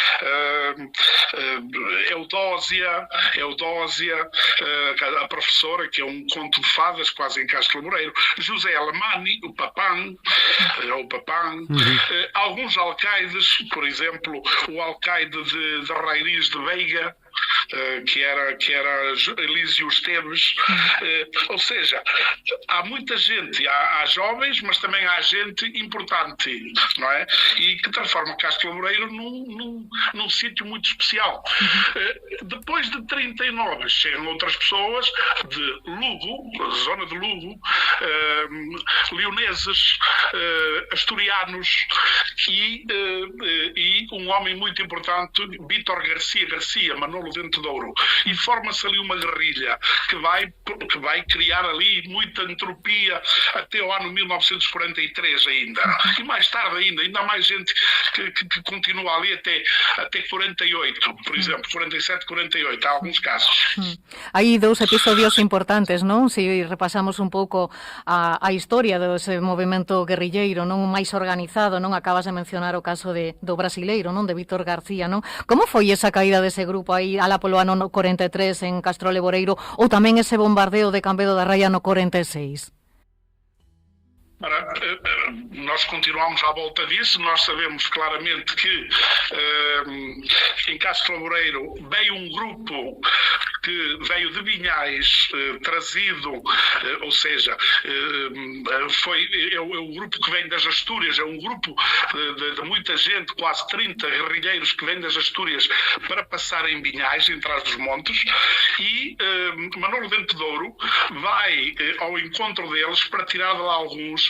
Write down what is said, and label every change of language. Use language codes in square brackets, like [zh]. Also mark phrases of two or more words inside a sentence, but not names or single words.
[pt] Eudósia, a professora, que é um conto de fadas quase em Castro Laboreiro, José Alemani, o Papán, alguns alcaides, por exemplo, o alcaide de Rairis de Veiga, que era Elísio Esteves. Ou seja, há muita gente, há jovens, mas também há gente importante, não é? E que transforma Castro Laboreiro num sítio muito especial. Depois de 39 chegam outras pessoas de Lugo, zona de Lugo, leoneses, asturianos e um homem muito importante, Vítor Garcia, Manolo Dente de Ouro, e forma-se ali uma guerrilha que vai criar ali muita entropia até o ano 1943 ainda, e mais tarde ainda há mais gente que continua ali até 48, por exemplo, 47, 48, há alguns casos. [gl] Hai dous episodios importantes, non? Se repasamos un pouco a historia dese movemento guerrilleiro, non máis organizado, non? Acabas de mencionar o caso do brasileiro, non? De Vítor García, non? Como foi esa caída dese grupo aí alá polo ano 43 en Castro Laboreiro, ou tamén ese bombardeo de Cambedo da Raia no 46? [pt] Nós continuamos à volta disso. Nós sabemos claramente que em Castro Laboreiro veio um grupo que veio de Vinhais, trazido, ou seja, é o grupo que vem das Astúrias, é um grupo de muita gente, quase 30 guerrilheiros que vêm das Astúrias para passar em Vinhais, em trás dos montes, e Manolo Dente de Ouro vai ao encontro deles para tirar de lá alguns.